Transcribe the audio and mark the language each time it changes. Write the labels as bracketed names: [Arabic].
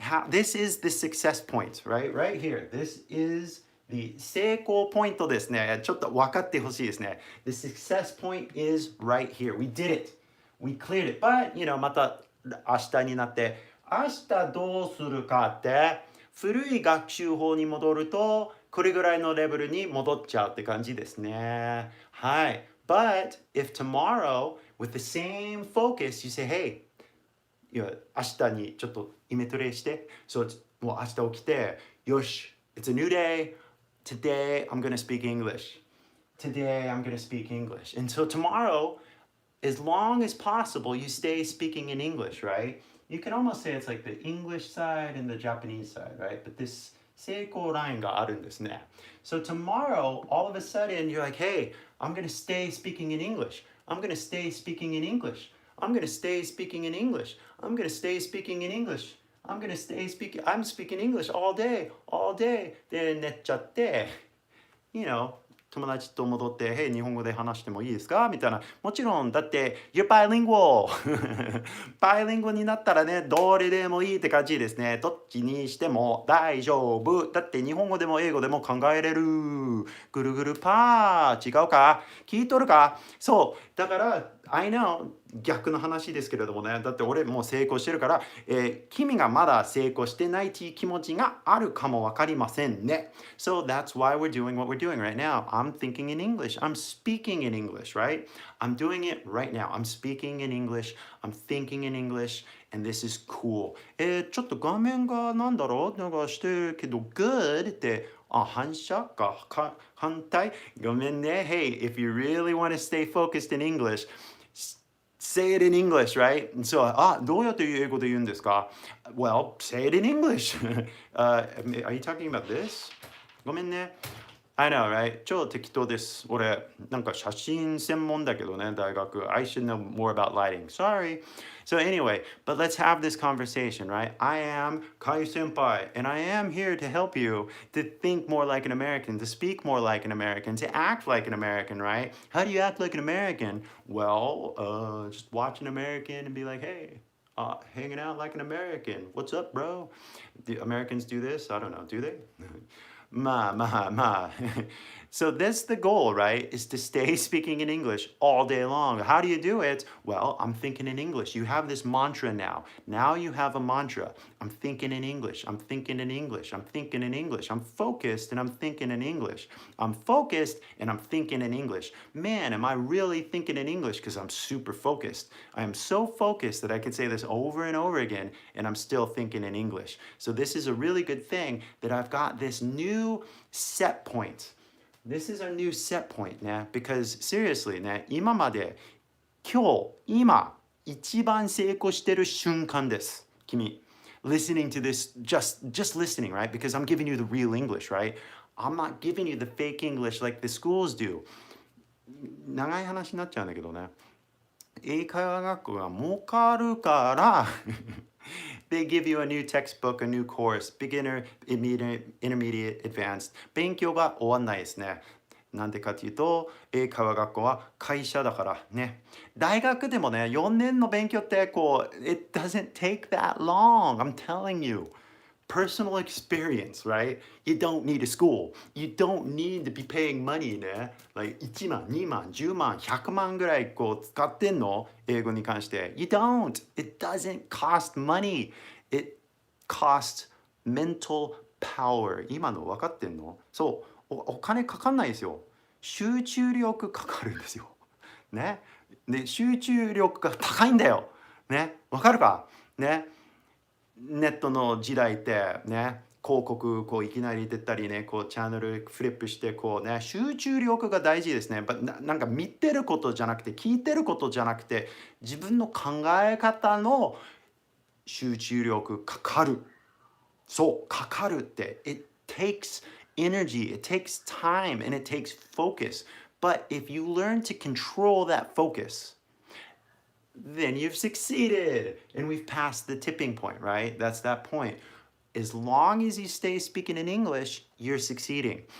[English] This is the success point, right? Right here. This is the [Japanese] 成功ポイントですね。ちょっと分かってほしいですね。 [English] The success point is right here. We did it. We cleared it. [Japanese] But, また明日になって、明日どうするかって、古い学習法に戻ると、これぐらいのレベルに戻っちゃうって感じですね。はい。 [English] But if tomorrow, with the same focus, you say, hey, [Japanese] いや、明日にちょっとイメトレして、そう、もう明日起きて、よし、 [English] it's a new day. Today, I'm going to speak English. Today, I'm going to speak English. And so tomorrow, as long as possible, you stay speaking in English, right? You can almost say it's like the English side and the Japanese side, right? But this [Japanese] 成功ラインがあるんですね。 [English] So tomorrow, all of a sudden, you're like, hey, I'm going to stay speaking in English. I'm going to stay speaking in English. I'm going to stay speaking in English. I'm going to stay speaking in English. I'm going to stay speaking, I'm speaking English all day, all day. [Japanese] で、寝ちゃって、 [English] you know, [Japanese] 友達と戻って、hey, 日本語で話してもいいですかみたいな。もちろん、だって、 [English] you're bilingual [Japanese] バイリンゴになったらね、どれでもいいって感じですね。どっちにしても大丈夫。だって日本語でも英語でも考えれる。ぐるぐるパー。違うか聞いとるかそう。だから、 [English] I know [Japanese] 逆の話ですけれどもね。だって俺もう成功してるから、君がまだ成功してないっていう気持ちがあるかもわかりませんね。 [English] So that's why we're doing what we're doing right now. I'm thinking in English. I'm speaking in English, right? I'm doing it right now. I'm speaking in English. I'm thinking in English. And this is cool. [Japanese] ちょっと画面がなんだろうなんかしてるけど、good って、反射か反対ごめんね。 [English] Hey, if you really want to stay focused in English, say it in English, right? So, [Japanese] どうやって英語で言うんですか [English] Well, say it in English. Are you talking about this? [Japanese] ごめんね。 [English] I know, right? [Japanese] 超適当です。俺、なんか写真専門だけどね、大学。 [English] I should know more about lighting. Sorry. So anyway, but let's have this conversation, right? I am KY senpai, and I am here to help you to think more like an American, to speak more like an American, to act like an American, right? How do you act like an American? Well, just watch an American and be like, hey, hanging out like an American. What's up, bro? Do Americans do this? I don't know. Do they? Ma. So that's the goal, right? Is to stay speaking in English all day long. How do you do it? Well, I'm thinking in English. You have this mantra now. Now you have a mantra. I'm thinking in English. I'm thinking in English. I'm thinking in English. I'm focused and I'm thinking in English. I'm focused and I'm thinking in English. Man, am I really thinking in English? Because I'm super focused. I am so focused that I can say this over and over again and I'm still thinking in English. So this is a really good thing that I've got this new set point. This is our new set point ね。 Because seriously [Japanese] ね、今まで、今、一番成功してる瞬間です。君。 [English] Listening to this, just listening, right? Because I'm giving you the real English, right? I'm not giving you the fake English like the schools do. [Japanese] 長い話になっちゃうんだけどね。英会話学校が儲かるから、 [English] They give you a new textbook, a new course, beginner, intermediate, advanced. [Japanese] 勉強が終わんないですね。なんでかというと、英会話学校は会社だからね。大学でもね、4年の勉強ってこう、 [English] it doesn't take that long. I'm telling you. Personal experience, right? You don't need a school. You don't need to be paying money ね。 [Japanese] Like 1万、2万、10万、100万ぐらいこう使ってんの英語に関して。 [English] You don't. It doesn't cost money. It costs mental power. [Japanese] 今の分かってんのそう、お金かかんないですよ。集中力かかるんですよ。ね。で、集中力が高いんだよ。ね。分かるかね。ネットの時代ってね、広告こういきなり出たりね、こうチャンネルフリップしてこうね、集中力が大事ですね。なんか見てることじゃなくて、聞いてることじゃなくて、自分の考え方の集中力かかる。そう、かかるって。 [English] It takes energy, it takes time, and it takes focus. But if you learn to control that focus, then you've succeeded. And we've passed the tipping point, right? That's that point. As long as you stay speaking in English, you're succeeding.